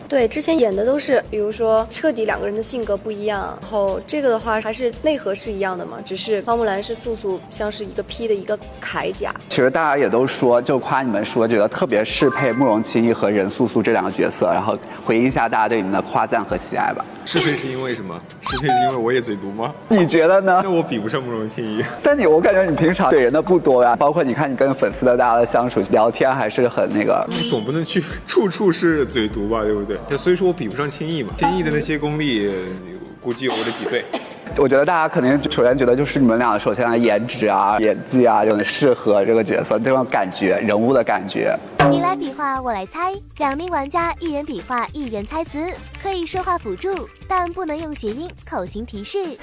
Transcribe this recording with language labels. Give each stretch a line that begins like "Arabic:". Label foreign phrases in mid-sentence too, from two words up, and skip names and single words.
Chinese: 對，之前演的都是，比如說徹底2個人的性格不一樣，然後這個的話還是內核是一樣的嘛，只是花木蘭是素素像是一個披的一個鎧甲。其實大家也都說，就誇你們說覺得特別適配慕容清逸和任素素這2個角色，然後回應一下大家對你們的誇讚和喜愛吧。適配是因為什麼？適配是因為我也嘴毒嗎？你覺得呢？那我比不上慕容清逸。但我感覺你平常懟人的不多呀，包括你看你跟粉絲的大家的相處聊天還是很那個。你總不能去處處是嘴毒吧，對不對？所以說我比不上清逸嘛，清逸的那些功力估計有我的幾倍。我覺得大家肯定首先覺得就是你們倆首先的顏值啊、演技啊，就很適合這個角色，這種感覺、人物的感覺。你來比劃，我來猜，2名玩家1人比劃，1人猜詞，可以說話輔助，但不能用諧音、口型提示。